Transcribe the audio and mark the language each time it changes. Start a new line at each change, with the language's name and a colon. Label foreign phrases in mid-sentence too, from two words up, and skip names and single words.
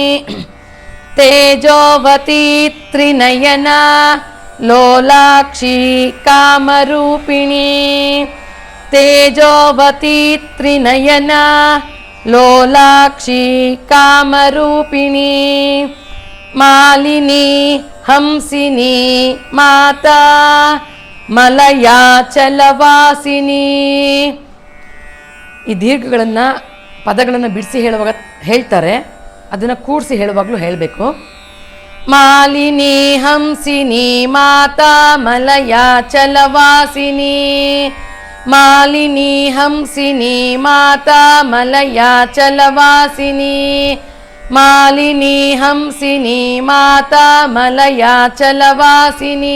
Sanskrit: ತೇಜೋವತಿ ತ್ರಿನಯನ ಲೋಲಾಕ್ಷಿ ಕಾಮರೂಪಿಣಿ ತೇಜೋವತಿ ತ್ರಿನಯನ ಲೋಲಾಕ್ಷಿ ಕಾಮರೂಪಿಣಿ ಮಾಲಿನಿ ಹಂಸಿನಿ ಮಾತಾ ಮಲಯಾಚಲವಾಸಿನಿ.
Kannada: ಈ ದೀರ್ಘಗಳನ್ನು ಪದಗಳನ್ನು ಬಿಡಿಸಿ ಹೇಳುವಾಗ ಹೇಳ್ತಾರೆ, ಅದನ್ನು ಕೂಡಿಸಿ ಹೇಳುವಾಗಲೂ ಹೇಳಬೇಕು.
Sanskrit: ಮಾಲಿನಿ ಹಂಸಿನಿ ಮಾತಾ ಮಲಯಾಚಲವಾಸಿನಿ ಮಾಲಿನಿ ಹಂಸಿನಿ ಮಾತಾ ಮಲಯಾಚಲವಾಸಿನಿ ಮಾಲಿನಿ ಹಂಸಿನಿ ಮಾತಾ ಮಲಯಾಚಲವಾಸಿನಿ.